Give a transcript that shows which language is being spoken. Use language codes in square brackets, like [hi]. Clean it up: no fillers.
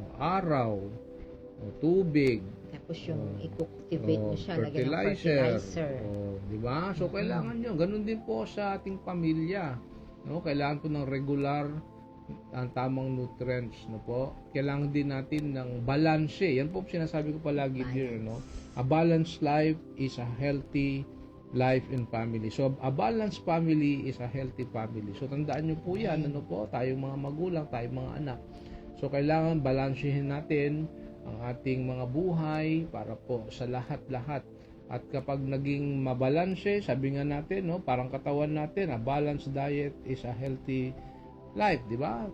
[tl] Araw, tubig, Tapos yung i-cultivate mo siya, lagyan ng [en] fertilizer. fertilizer. [tl] Di ba? So, kailangan yun. Ganun din po sa ating pamilya. No? Kailangan po ng regular ang tamang nutrients, no po. Kailangan din natin ng balance. Yan po sinasabi ko palagi dear, no. [en] A balanced life is a healthy life and family. So a balanced family is a healthy family. [tl] So tandaan niyo po 'yan, ano po, tayong mga magulang, tayong mga anak. So kailangan balansehin natin ang ating mga buhay para po sa lahat-lahat. At kapag naging mabalanse, sabi nga natin, no, parang katawan natin, [en] a balanced diet is a healthy life, [tl] di ba?